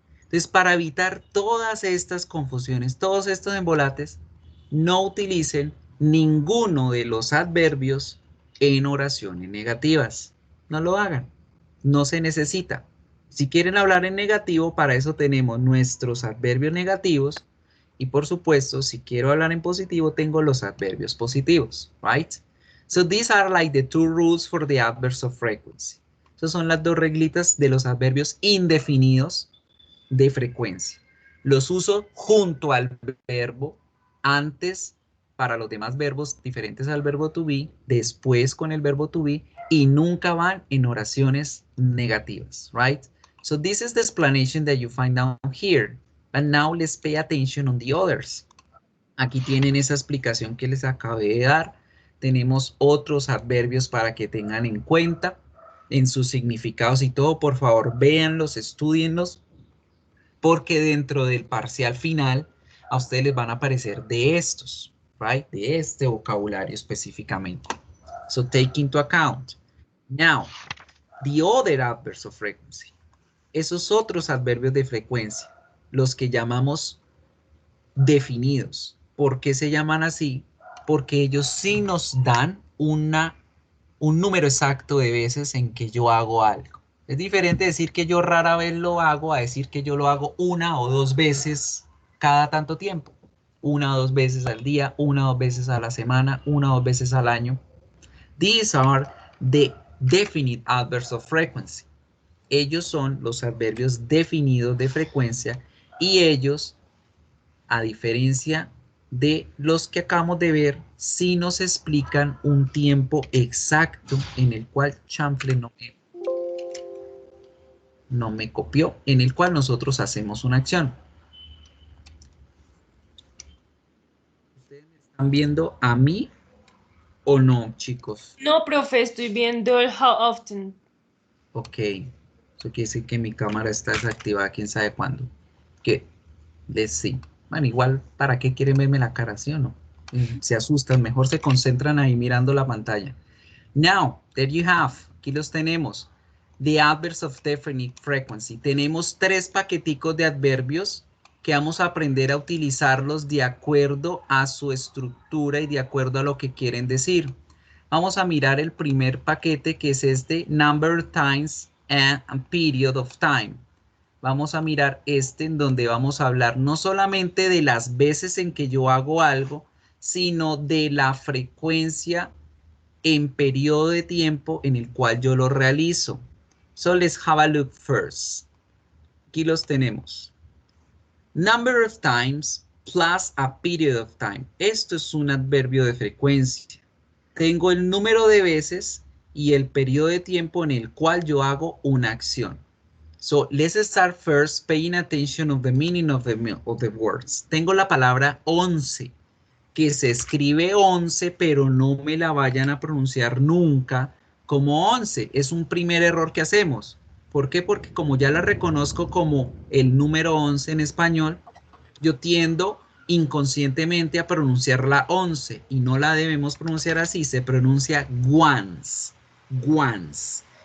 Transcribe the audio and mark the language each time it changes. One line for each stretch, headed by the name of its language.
Spanish: Entonces, para evitar todas estas confusiones, todos estos embolates, no utilicen ninguno de los adverbios en oraciones negativas. No lo hagan. No se necesita. Si quieren hablar en negativo, para eso tenemos nuestros adverbios negativos. Y por supuesto, si quiero hablar en positivo, tengo los adverbios positivos, right?
English: So these are like the two rules for the adverbs of frequency.
Spanish: Esas son las dos reglitas de los adverbios indefinidos de frecuencia. Los uso junto al verbo, antes para los demás verbos diferentes al verbo to be, después con el verbo to be, y nunca van en oraciones negativas, right?
English: So this is the explanation that you find down here. And now let's pay attention on the others.
Spanish: Aquí tienen esa explicación que les acabé de dar. Tenemos otros adverbios para que tengan en cuenta en sus significados y todo. Por favor, véanlos, estudienlos, porque dentro del parcial final a ustedes les van a aparecer de estos, right? De este vocabulario específicamente.
English: So take into account. Now, the other adverbs of frequency.
Spanish: Esos otros adverbios de frecuencia, los que llamamos definidos. ¿Por qué se llaman así? Porque ellos sí nos dan un número exacto de veces en que yo hago algo. Es diferente decir que yo rara vez lo hago a decir que yo lo hago una o dos veces cada tanto tiempo. Una o dos veces al día, una o dos veces a la semana, una o dos veces al año.
English: These are the definite adverbs of frequency.
Spanish: Ellos son los adverbios definidos de frecuencia y ellos, a diferencia de los que acabamos de ver, sí nos explican un tiempo exacto en el cual Chample no me copió, en el cual nosotros hacemos una acción. ¿Ustedes me están viendo a mí o no, chicos? No, profe, estoy viendo el how often.
English: Ok.
Spanish: Eso quiere decir que mi cámara está desactivada, quién sabe cuándo. ¿Qué?
English: Let's see.
Spanish: Bueno, igual, ¿para qué quieren verme la cara, sí o no? Se asustan, mejor se concentran ahí mirando la pantalla.
English: Now, there you have.
Spanish: Aquí los tenemos.
English: The adverbs of definite frequency.
Spanish: Tenemos 3 paqueticos de adverbios que vamos a aprender a utilizarlos de acuerdo a su estructura y de acuerdo a lo que quieren decir. Vamos a mirar el primer paquete, que es este,
English: number of times and period of time.
Spanish: Vamos a mirar este, en donde vamos a hablar no solamente de las veces en que yo hago algo, sino de la frecuencia en periodo de tiempo en el cual yo lo realizo.
English: So let's have a look first.
Spanish: Aquí los tenemos.
English: Number of times plus a period of time.
Spanish: Esto es un adverbio de frecuencia. Tengo el número de veces y el periodo de tiempo en el cual yo hago una acción.
English: So let's start first paying attention of the meaning of the words.
Spanish: Tengo la palabra 11, que se escribe 11, pero no me la vayan a pronunciar nunca como 11. Es un primer error que hacemos. ¿Por qué? Porque como ya la reconozco como el número 11 en español, yo tiendo inconscientemente a pronunciarla 11 y no la debemos pronunciar así, se pronuncia once, once.